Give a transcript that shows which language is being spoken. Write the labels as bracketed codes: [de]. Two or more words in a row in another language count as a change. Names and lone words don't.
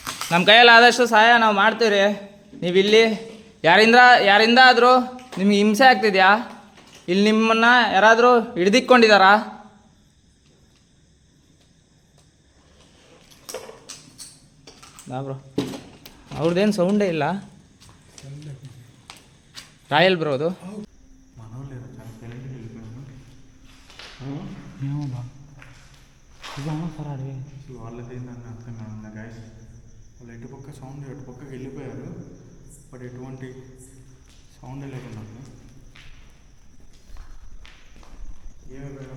[kn] ನಮ್ಮ ಕೈಯಲ್ಲಿ ಆದಷ್ಟು ಸಹಾಯ ನಾವು ಮಾಡ್ತೀವಿ. ನೀವು ಇಲ್ಲಿ ಯಾರಿಂದ ಆದರೂ ನಿಮ್ಗೆ ಹಿಂಸೆ ಆಗ್ತಿದ್ಯಾ? ಇಲ್ಲಿ ನಿಮ್ಮನ್ನು ಯಾರಾದರೂ ಹಿಡ್ದಿಕ್ಕೊಂಡಿದ್ದಾರಾ? ಬ್ರೋ ಅವ್ರದ್ದೇನು ಸೌಂಡೇ ಇಲ್ಲ. ರಾಯಲ್ ಬ್ರೋ ಅದು. [te] వాళ్ళది నన్ను అర్థం కాదు గైస్. వాళ్ళు ఎటుపక్క సౌండ్ ఎటుపక్కకి వెళ్ళిపోయారు, బట్ ఎటువంటి సౌండ్ లేకుండా ఏమైపోయారు.